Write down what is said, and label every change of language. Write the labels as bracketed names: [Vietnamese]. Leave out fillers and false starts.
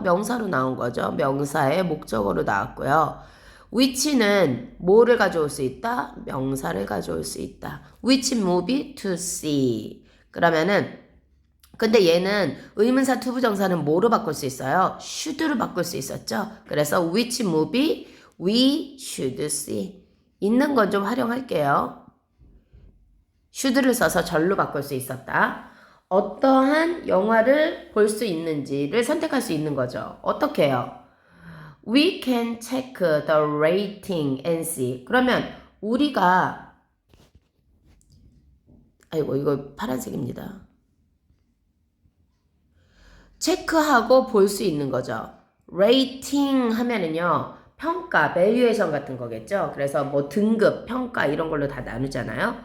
[Korean] 명사로 나온 거죠. 명사의 목적어로 나왔고요. which는 뭐를 가져올 수 있다? 명사를 가져올 수 있다. [English] which movie to see. [Korean] 그러면은 근데 얘는 의문사 투부정사는 뭐로 바꿀 수 있어요? should로 바꿀 수 있었죠. [English] 그래서 which movie we should see. [Korean] 있는 건 좀 활용할게요. should를 써서 절로 바꿀 수 있었다. 어떠한 영화를 볼 수 있는지를 선택할 수 있는 거죠. 어떻게 해요? [English] We can check the rating and see. [Korean] 그러면 우리가 아이고 이거 파란색입니다. 체크하고 볼 수 있는 거죠. 레이팅 하면은요. 평가, 밸류에이션 같은 거겠죠. 그래서 뭐 등급, 평가 이런 걸로 다 나누잖아요.